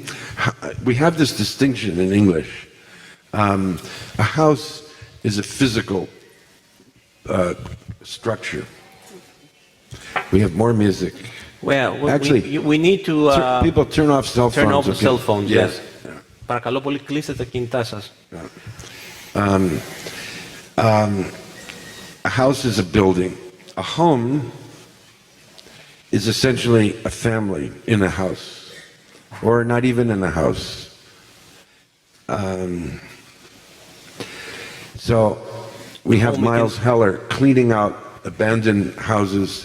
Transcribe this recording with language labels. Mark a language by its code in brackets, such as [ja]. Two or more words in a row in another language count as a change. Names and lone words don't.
[en] We have this distinction in English. A house is a physical structure. We have more music. Well, Actually, we need to people turn off cell phones. turn off the okay? cell phones, Yes. yes. [el] Παρακαλώ πολύ, κλείστε τα κινητά σας. [en] A house is a building. A home is essentially a family in a house, or not even in a house. So we have Miles Heller cleaning out abandoned houses.